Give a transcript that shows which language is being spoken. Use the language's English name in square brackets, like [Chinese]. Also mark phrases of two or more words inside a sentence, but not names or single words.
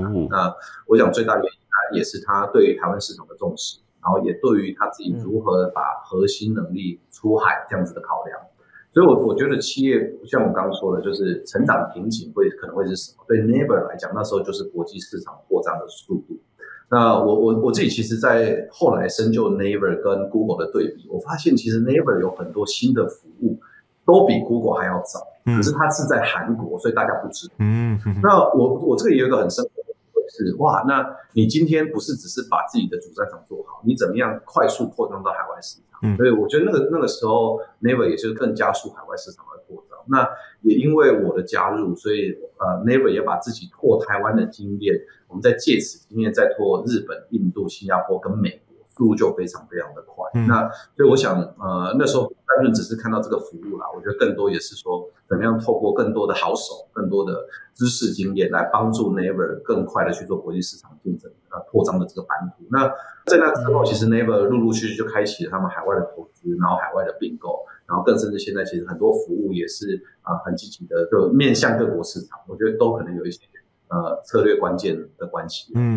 [Chinese] 那我想最大原因也是他對於台灣市場的重視，然後也對於他自己如何把核心能力出海這樣子的考量。所以我覺得企業像我剛剛說的，就是成長瓶頸可能會是什麼？對 Naver 來講，那時候就是國際市場擴張的速度。那我自己其實在後來深究 Naver 跟 Google 的對比，我發現其實 Naver 有很多新的服務都比 Google 還要早，可是它是在韓國，所以大家不知道。那我這個也有一個很深刻的體會是，哇，那你今天不是只是把自己的主戰場做好，你怎麼樣快速擴張到海外市場？所以我覺得那個時候 Naver 也是更加速海外市场的擴張。那也因為我的加入，所以Naver 也把自己拓台灣的經驗，我們在借此經驗再拓日本、印度、新加坡跟美國，速度就非常非常的快。那所以我想那時候单純只是看到這個服務啦，我覺得更多也是說怎麼樣透過更多的好手、更多的知識經驗來幫助 Naver 更快的去做國際市场競爭擴張的這個版圖。那在那之後，其實 Naver 陸陸續續就開啟了他們海外的投資，然後海外的併購，然後更甚至現在其實很多服務也是很積極的，就面向各國市場，我覺得都可能有一些策略關鍵的關係。